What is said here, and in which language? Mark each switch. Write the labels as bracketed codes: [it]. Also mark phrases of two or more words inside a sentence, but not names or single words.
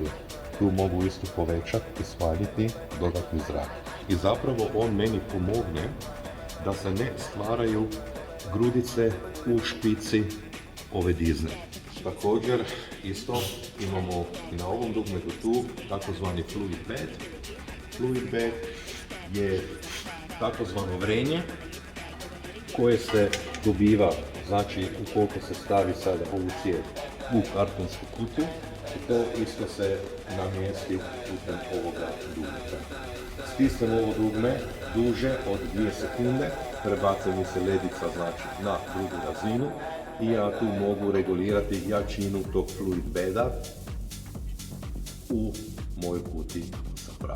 [hr] Tu mogu isto povećati i smanjiti dodatni zrak. I zapravo on meni pomogne da se ne stvaraju grudice u špici ove dizne. Također, isto imamo i na ovom dugmetu tu takozvani [en] fluid bed. Fluid bed [hr] je takozvano vrenje koje se dobiva, znači ukoliko se stavi sada ovu cijev u kartonsku kutiju, i to isto se namjesti putem ovoga dugmeta. Stisnem ovo dugme duže od 2 sekunde, prebaca mi se ledica znači na drugu razinu i ja tu mogu regulirati jačinu tog [en] fluid beda [hr] u mojoj kutiji sa prahom.